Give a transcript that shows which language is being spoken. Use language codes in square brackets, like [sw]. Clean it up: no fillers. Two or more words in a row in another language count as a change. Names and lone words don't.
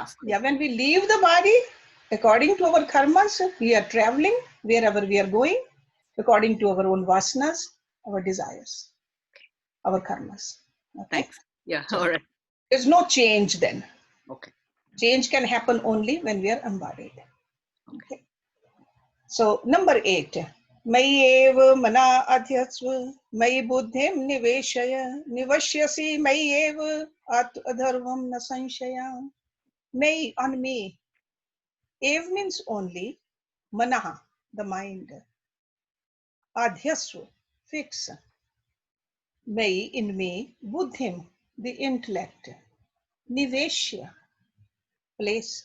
[en] When we leave the body, according to our karmas, we are traveling wherever we are going, according to our own vasanas, our desires, our karmas. Okay. Thanks. Yeah. So, all right. there's no change then. Okay. Change can happen only when we are embodied. Okay. So number 8. [sa] Mayi eva mana adhyasva, mayi buddhim niveshaya, nivashyasi mayi eva at adharvam na sanshaya. [en] Mayi, on me. Ev means only, manaha, the mind. Adhyasva, fix. Mayi, in me, buddhim, the intellect. Niveshya, place.